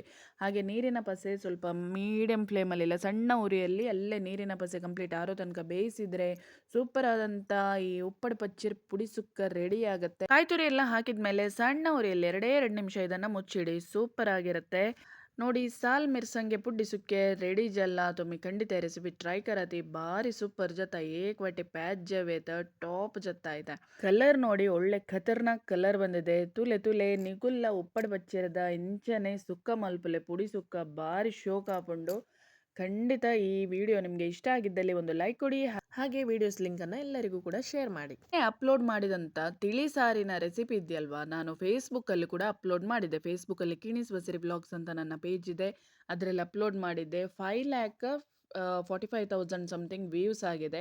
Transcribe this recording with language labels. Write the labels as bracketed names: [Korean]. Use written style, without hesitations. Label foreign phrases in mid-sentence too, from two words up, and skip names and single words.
[Kannada] ಹಾಗೆ ನೀರಿನ ಪಸೆ ಸ್ವಲ್ಪ ಮೀಡಿಯಂ ಫ್ಲೇಮಲ್ಲಿ ಇಲ್ಲ ಸಣ್ಣ ಉರಿಯಲ್ಲಿ ಅಲ್ಲೇ ನೀರಿನ ಪಸೆ ಕಂಪ್ಲೀಟ್ ಆರೋ ತನಕ ಬೇಯಿಸಿದರೆ ಸೂಪರ್ ಆದಂಥ ಈ ಉಪ್ಪಡು ಪಚ್ಚಿರ್ ಪುಡಿ ಸುಕ್ಕ ರೆಡಿ ಆಗುತ್ತೆ. ಕಾಯಿ ತುರಿ ಎಲ್ಲ ಹಾಕಿದ್ಮೇಲೆ ಸಣ್ಣ ಉರಿಯಲ್ಲಿ 2 ನಿಮಿಷ ಇದನ್ನು ಮುಚ್ಚಿಡಿ, ಸೂಪರ್ ಆಗಿರುತ್ತೆ ನೋಡಿ. [Konkani] साल मिरसंगे पुड्डी सुक्के रेडी जल्ला. तुम्ही खंडित रेसिपी ट्राय करा ती भारी सूपर जता एक वाटे प्याज जवेत टॉप जता ಆಯ್ತಾ. [Kannada] ಕಲರ್ ನೋಡಿ ಒಳ್ಳೆ ಖತರ್ನಾಕ್ ಕಲರ್ ಬಂದಿದೆ. [Tulu] ತುಲೆ ತುಲೆ ನಿಗುಲ್ಲ ಉಪ್ಪಡ ಬಚ್ಚಿರದ ಇಂಚನೆ ಸುಕ್ಕ ಮಲ್ಪುಲೆ ಪುಡಿ ಸುಕ್ಕ ಭಾರಿ ಶೋಕ್ ಹಾಕೊಂಡು. [Kannada] ಖಂಡಿತ ಈ ವಿಡಿಯೋ ನಿಮಗೆ ಇಷ್ಟ ಆಗಿದ್ದಲ್ಲಿ ಒಂದು ಲೈಕ್ ಕೊಡಿ. ಹಾಗೆ ವಿಡಿಯೋಸ್ ಲಿಂಕನ್ನು ಎಲ್ಲರಿಗೂ ಕೂಡ ಶೇರ್ ಮಾಡಿ. ಅಪ್ಲೋಡ್ ಮಾಡಿದಂಥ ತಿಳಿ ಸಾರಿನ ರೆಸಿಪಿ ಇದೆಯಲ್ವಾ, ನಾನು ಫೇಸ್ಬುಕ್ಕಲ್ಲಿ ಕೂಡ ಅಪ್ಲೋಡ್ ಮಾಡಿದ್ದೆ. ಫೇಸ್ಬುಕ್ಕಲ್ಲಿ ಕಿಣಿಸ್ ಬಸರಿ ಬ್ಲಾಗ್ಸ್ ಅಂತ ನನ್ನ ಪೇಜ್ ಇದೆ, ಅದರಲ್ಲಿ ಅಪ್ಲೋಡ್ ಮಾಡಿದ್ದೆ. 5 ಲ್ಯಾಕ್ 45,000 [English] something views [Kannada] ಆಗಿದೆ.